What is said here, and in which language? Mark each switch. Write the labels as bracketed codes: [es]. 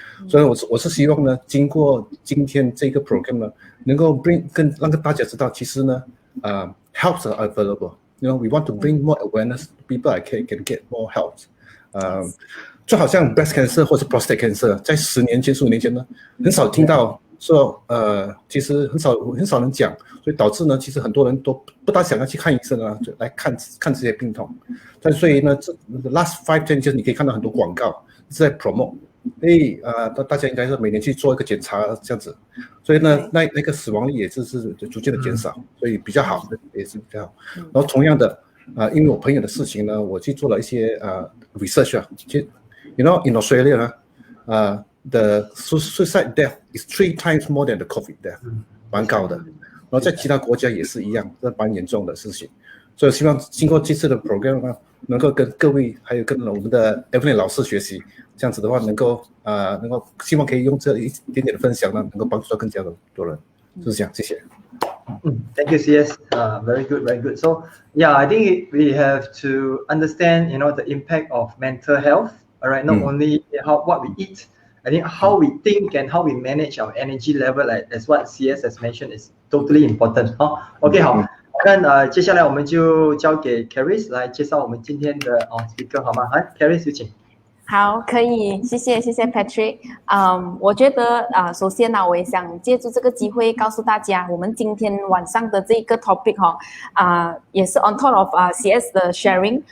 [zh] 所以我是希望呢，经过今天这个 program 呢，能够让大家知道，其实呢， [en] helps are available.You know, we want to bring more awareness to people can get more help. [zh] 就好像 breast cancer 或是 prostate cancer， 在10年前、15年前呢，很少听到说，其实很少人讲，所以导致呢，其实很多人都不大想要去看医生啊，就来看这些病痛。但所以呢，这 [en] last 5-10 years [zh] 你可以看到很多广告是在 promote， 大家应该是每年去做一个检查这样子，所以呢，那个死亡率也是逐渐的减少，所以比较好，也是比较好。然后同样的，因为我朋友的事情呢，我去做了一些research 其实 [en] you know in Australia [zh] 呢， [en] the suicide death is 3 times more than the COVID death， [zh] 蛮高的。然后在其他国家也是一样，这蛮严重的事情。所以希望经过这次的 program 呢，能够跟各位还有跟我们的 Evelyn 老师学习，这样子的话能够希望可以用这一点点的分享呢，能够帮助到更加的多人。就是这样，谢谢。 [en] Thank you, CS. Very good, very good. So, yeah, I think we have to understand, the impact of mental health. All right, not only what we eat, I think how we think and how we manage our energy level, like as what CS has mentioned, is totally important. [zh] OK， 好，那接下来我们就交给 Caris 来介绍我们今天的speaker， 好吗？来 ，Caris 有请。好，可以，谢谢 Patrick。我觉得首先呢，我也想借助这个机会告诉大家，我们今天晚上的这个 topic 也是 [en] on top of [zh] CS 的 sharing。